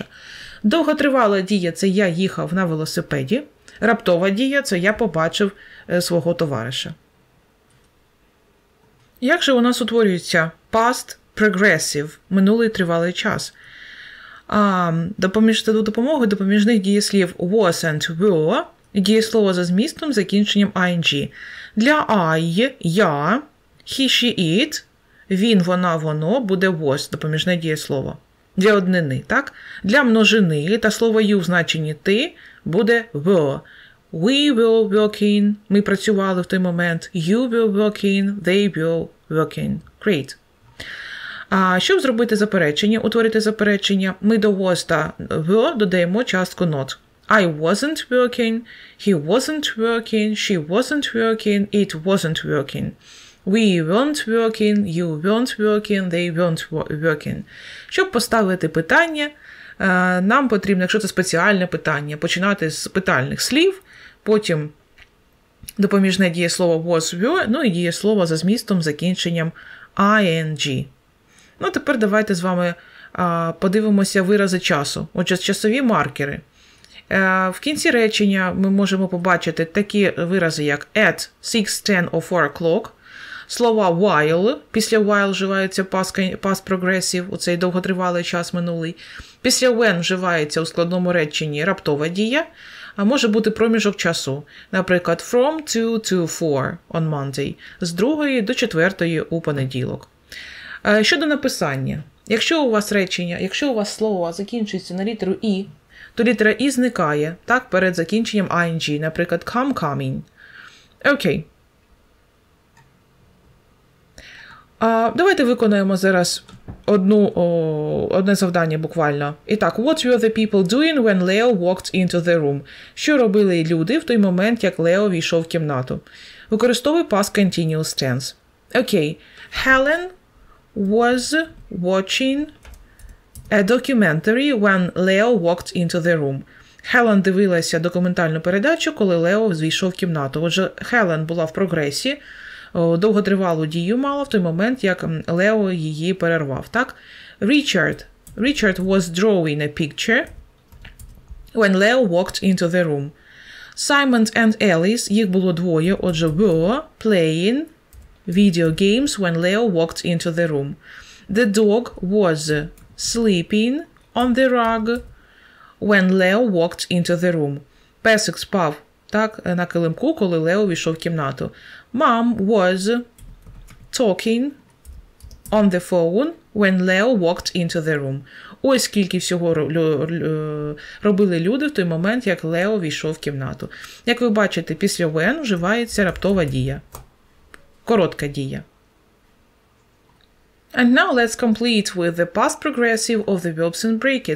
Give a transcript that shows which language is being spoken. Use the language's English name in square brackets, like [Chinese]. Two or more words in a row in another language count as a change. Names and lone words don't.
[Ukrainian] Довготривала дія – це я їхав на велосипеді, раптова дія – це я побачив свого товариша. Як же у нас утворюється [English] past progressive, [Ukrainian] минулий тривалий час? Допомогою допоміжних дієслів [English] was and were [Ukrainian] і дієслово за змістом закінченням ing. Для I – я, [English] he, she, it, [Ukrainian] він, вона, воно буде was, допоміжне дієслово. Для однини, так? Для множини та слово you в значенні ти буде were. [English] We were working, [Ukrainian] ми працювали в той момент. [English] You were working, they were working. Great. [Ukrainian] Щоб зробити заперечення, утворити заперечення, ми до was та were додаємо частку not. [English] I wasn't working, he wasn't working, she wasn't working, it wasn't working. We weren't working, you weren't working, they weren't working. [Ukrainian] Щоб поставити питання, нам потрібно, якщо це спеціальне питання, починати з питальних слів, потім допоміжне дієслово [English] was, were, [Ukrainian] ну і дієслово за змістом, закінченням ing. Ну, тепер давайте з вами подивимося вирази часу. Отже, часові маркери. В кінці речення ми можемо побачити такі вирази, як [English] at, 6, 10 or 4 o'clock. [Ukrainian] Слова while, після while вживається [English] past progressive, [Ukrainian] у цей довготривалий час минулий. Після when вживається у складному реченні раптова дія, а може бути проміжок часу. Наприклад, [English] from 2 to 4 on Monday, [Ukrainian] з 2 до 4 у понеділок. Щодо написання. Якщо у вас слово закінчується на літеру «і», то літера «і» зникає, так, перед закінченням ing, наприклад, [English] come, coming. [Ukrainian] Окей. Давайте виконаємо зараз одне завдання буквально. І так, [English] what were the people doing when Leo walked into the room? [Ukrainian] Що робили люди в той момент, як Лео війшов в кімнату? Використовуй [English] past continuous tense. [Ukrainian] Окей. [English] Helen was watching a documentary when Leo walked into the room. [Ukrainian] Хелен дивилася документальну передачу, коли Лео війшов в кімнату. Отже, Хелен була в прогресі, довготривалу дію мала в той момент, як Лео її перервав. Так? [English] Richard was drawing a picture when Leo walked into the room. Simon and Alice, [Ukrainian] їх було двоє, отже, [English] were playing video games when Leo walked into the room. The dog was sleeping on the rug when Leo walked into the room. [Ukrainian] Песик спав, так, на килимку, коли Лео війшов в кімнату. [English] Mom was talking on the phone when Leo walked into the room. [Ukrainian] Ось скільки всього робили люди в той момент, як Лео війшов в кімнату. Як ви бачите, після when вживається раптова дія. Коротка дія. [English] And now let's complete with the past progressive of the verbs and brackets.